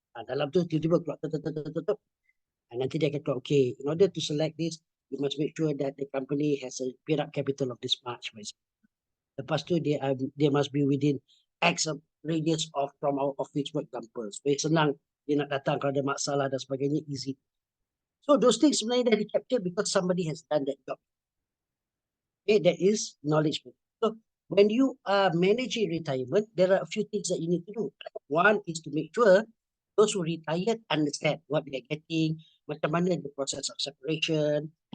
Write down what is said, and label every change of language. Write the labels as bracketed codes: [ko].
[ms] Dalam tu tiba-tiba keluar tutup. Nanti dia kata, [en] okay, in order to select this, you must make sure that the company has a paid up capital of this much. [ms] Lepas tu [en] they must be within X radius from our office, for example. [ms] Supaya senang dia nak datang kalau ada masalah dan sebagainya, easy. [en] So those things [ms] sebenarnya dah di-capture [en] because somebody has done that job. Okay, that is knowledge. So when you are managing retirement, there are a few things that you need to do. One is to make sure those who retired understand what they are getting, [ms] macam mana [en] the process of separation.